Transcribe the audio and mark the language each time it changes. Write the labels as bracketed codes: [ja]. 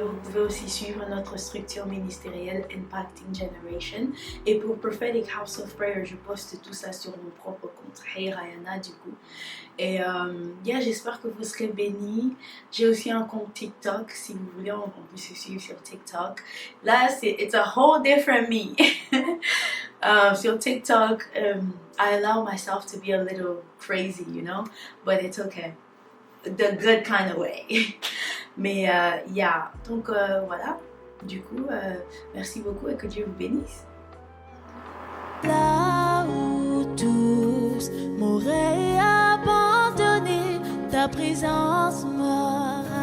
[fr] Vous pouvez aussi suivre notre structure ministérielle Impacting Generation. Et pour Prophetic House of Prayer, je poste tout ça sur mon propre compte, Hey Rihanna, du coup. Et j'espère que vous serez bénis. J'ai aussi un compte TikTok, si vous voulez, on peut se suivre sur TikTok. [en] Là, it's a whole different me. [fr] Sur TikTok, [en] I allow myself to be a little crazy, you know, but it's okay. The good kind of way. [fr] Mais donc voilà, du coup, merci beaucoup et que Dieu vous bénisse. Là où tous m'auraient abandonné, ta présence m'a